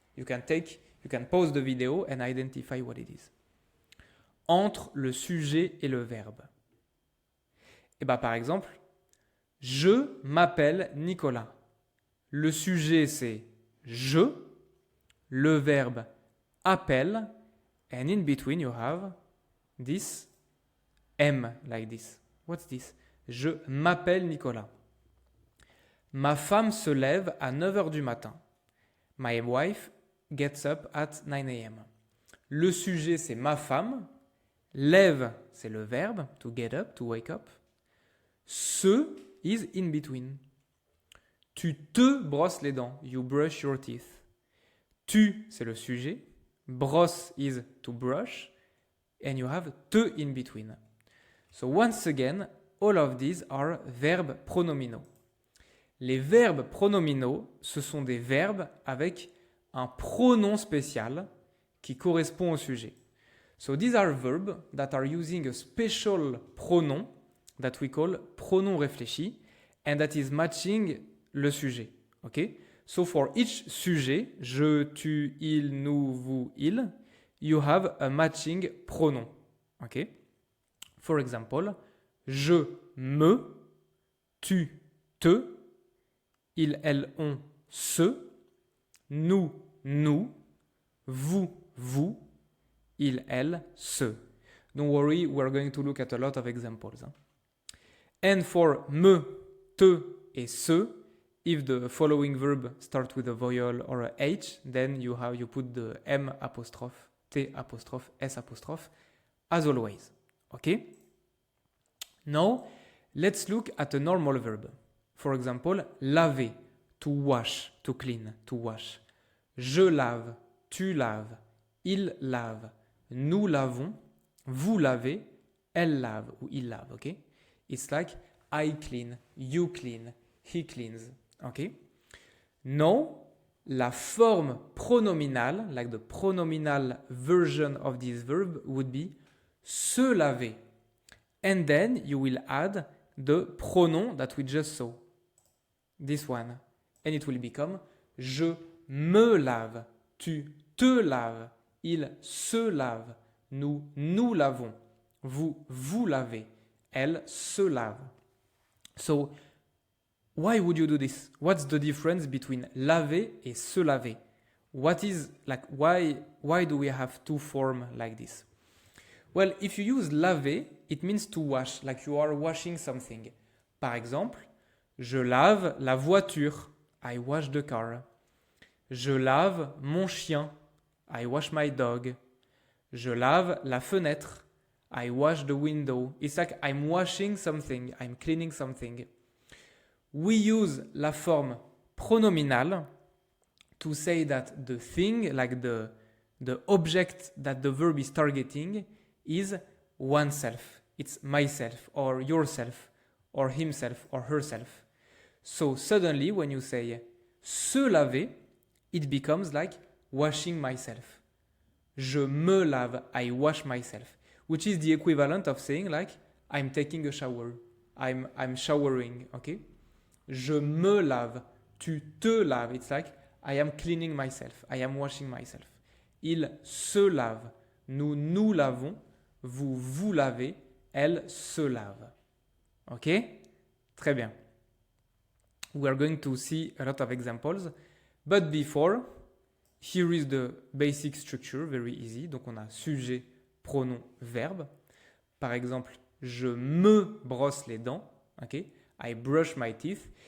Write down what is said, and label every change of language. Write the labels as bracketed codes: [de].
[en] You can pause the video and identify what it is. [fr] Entre le sujet et le verbe. Et bien, par exemple, je m'appelle Nicolas. Le sujet, c'est je. Le verbe appelle. [en] And in between, you have this M, like this. What's this? [fr] Je m'appelle Nicolas. Ma femme se lève à 9 heures du matin. [en] My wife gets up at 9 a.m. [fr] Le sujet, c'est ma femme. Lève, c'est le verbe, [en] to get up, to wake up. Se is in between. [fr] Tu te brosses les dents. [en] You brush your teeth. [fr] Tu, c'est le sujet. [en] Brosse is to brush. And you have te in between. So once again, all of these are verbes pronominaux. [fr] Les verbes pronominaux, ce sont des verbes avec un pronom spécial qui correspond au sujet. [en] So these are verbs that are using a special pronoun that we call pronom réfléchi and that is matching le sujet. Okay? So for each sujet, je, tu, il, nous, vous, il, you have a matching pronom. Okay? For example, je, me, tu, te, il, elle, on, se, nous, nous, vous, vous, il, elle, se. Don't worry, we're going to look at a lot of examples. And for me, te et se, if the following verb start with a vowel or a H, then you put the M apostrophe, T apostrophe, S apostrophe, as always. Okay? Now, let's look at a normal verb. For example, laver, to wash, to clean, to wash. [fr] Je lave, tu laves, il lave, nous lavons, vous lavez, elle lave ou il lave, okay? [en] It's like I clean, you clean, he cleans, okay? Now, la forme pronominale, like the pronominal version of this verb would be se laver. And then you will add the pronoun that we just saw. This one. And it will become [fr] je me lave, tu te laves, il se lave, nous nous lavons, vous lavez, elle se lave. [en] So, why would you do this? What's the difference between laver et se laver? What is like why do we have two forms like this? Well, if you use laver, it means to wash, like you are washing something. [fr] Par exemple, je lave la voiture. [en] I wash the car. [fr] Je lave mon chien. [en] I wash my dog. [fr] Je lave la fenêtre. [en] I wash the window. It's like I'm washing something. I'm cleaning something. We use la forme pronominale to say that the thing, like the object that the verb is targeting, is oneself. It's myself, or yourself, or himself, or herself. So suddenly, when you say se laver, it becomes like washing myself. [fr] Je me lave, [en] I wash myself, which is the equivalent of saying like I'm taking a shower, I'm showering, okay? [fr] Je me lave, tu te laves, [en] it's like I am cleaning myself, I am washing myself. [fr] Il se lave, nous nous lavons, vous vous lavez, elle se lave. Ok? Très bien. [en] We are going to see a lot of examples, but before, here is the basic structure, very easy. [fr] Donc on a sujet, pronom, verbe. Par exemple, je me brosse les dents. Okay? [en] I brush my teeth.